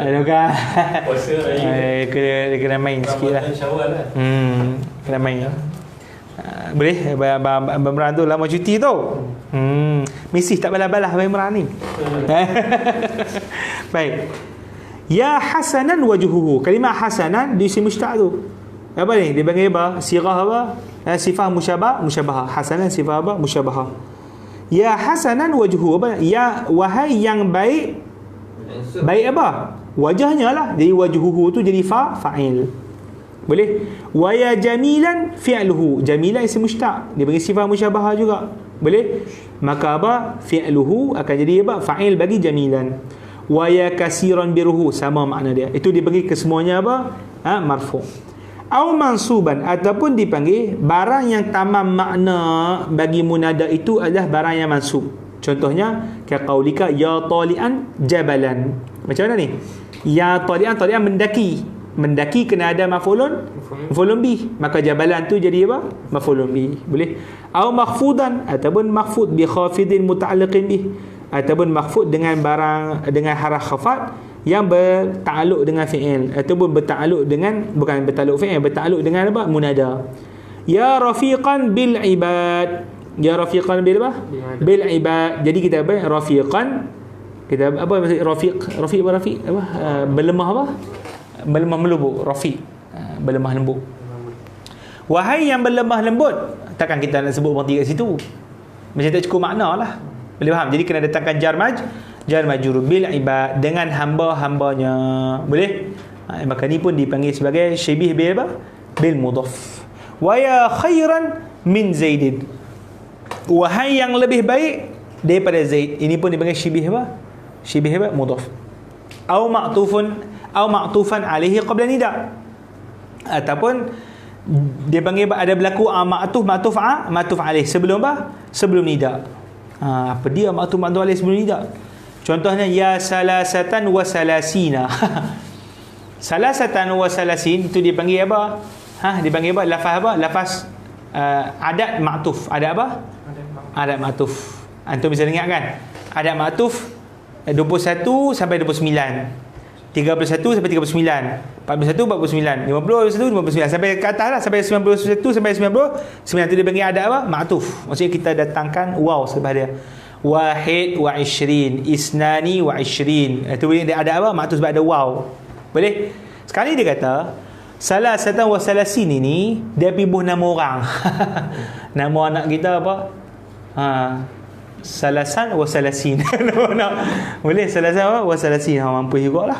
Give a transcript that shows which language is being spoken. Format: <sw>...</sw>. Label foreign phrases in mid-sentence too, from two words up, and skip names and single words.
<ms>Kan? Puasa raya. Kena main sikit lah. Syawal lah. Kena main. Boleh? Abang tu lama cuti tu. Mesti tak balas-balas Abang ni.</ms> <ar>Baik. يا حسنا وجهه.</ar> <ms>Kalimah hasanan di</ms> <ar>اسم مشتق</ar> <ms>tu. Apa ni? Dia panggil apa? Sirah apa?</ms> <ar>صفة مشبهة. حسنا صفة apa? مشبهة. يا حسنا وجه,</ar> <ms>apa? Ya wahai yang baik. Baik apa? Wajahnya lah. Jadi wajhuhu tu jadi fa'il. Boleh?</ms> <ar>ويا جميلا فعله.</ar> <ms>Jamilan</ms> <ar>اسم مشتق.</ar> <ms>Dia bagi</ms> <ar>صفة مشبهة</ar> <ms>juga. Boleh? Maka apa? Fi'luhu akan jadi apa?</ms> <ar>Fa'il bagi jamilan. ويا كثيرا بره,</ar> <ms>sama makna dia. Itu dibagi kesemuanya apa? Marfu'.</ms> <ar>أو منصوبا,</ar> <ms>ataupun dipanggil barang yang tamam makna bagi munada itu adalah barang yang mansub. Contohnya</ms> <ar>كقولك يا طالعا جبلا.</ar> <ms>Macam mana ni?</ms> <ar>يا طالعا</ar> <ms>mendaki kena ada</ms> <ar>مفعول به,</ar> <ms>maka jabalan tu jadi apa?</ms> <ar>مفعول به.</ar> <ms>Boleh?</ms> <ar>أو مخفوضا,</ar> <ms>ataupun</ms> <ar>مخفوض بخافض متعلق به,</ar> <ms>ataupun makhfud dengan barang dengan haraf khafat yang bertakluk dengan fi'il ataupun bertakluk dengan, bukan bertakluk fi'il, bertakluk dengan apa?</ms> <ar>منادى. يا رفيقا بالعباد.</ar> <ms>Ya rafiqan bil apa?</ms> <ar>بالعباد.</ar> <ms>Jadi kita apa? Rafiqan, kita apa maksud rafiq? Rafiq apa rafiq? Apa? Berlemah apa? Berlemah melembut. Rafiq. Berlemah lembut. Wahai yang berlemah lembut. Takkan kita nak sebut berhenti kat situ. Macam tak cukup makna lah. Boleh faham? Jadi kena datangkan</ms> <ar>جار مجرور بالعباد,</ar> <ms>dengan hamba-hambanya. Boleh? Maka ni pun dipanggil sebagai syibih bil apa?</ms> <ar>بالمضاف. ويا خيرا من زيد.</ar> <ms>Wahai yang lebih baik daripada Zaid. Ini pun dipanggil syibih apa? Syibih apa? Mudhaf.</ms> <ar>أو معطوفا عليه قبل النداء.</ar> <ms>Ataupun dia panggil ada berlaku</ms> <ar>معطوف عليه</ar> <ms>sebelum apa? Sebelum nida. Apa dia</ms> <ar>معطوف عليه</ar> <ms>sebelum nida?</ms> <ar>Contohnya يا ثلاثة وثلاثين. ثلاثة وثلاثين</ar> <ms>itu dipanggil apa? Dipanggil apa? Lafaz apa? Lafaz</ms> <ar>عدد معطوف.</ar> <ms>Ada apa?</ms> <ar>عدد معطوف.</ar> <ms>Antum bisa dengar kan?</ms> <ar>عدد معطوف</ar> <ms>21 sampai 29. 31 sampai 39, 41 49, 50 51 59 sampai ke atas lah, sampai 91 sampai 99 tu dia panggil ada apa? Ma'tuf. Maksudnya kita datangkan waw selepas dia.</ms> <ar>واحد وعشرين، اثنين وعشرين.</ar> <ms>Itu dia ada apa? Ma'tuf sebab ada waw. Boleh? Sekali dia kata</ms> <ar>ثلاثة وثلاثين</ar> <ms>ini dia pibuh nama orang. Nama anak kita apa?</ms> <ar>ثلاثا وثلاثين.</ar> <ms>Boleh salasan apa?</ms> <ar>وثلاثين.</ar> <ms>Mampu jugalah.</ms>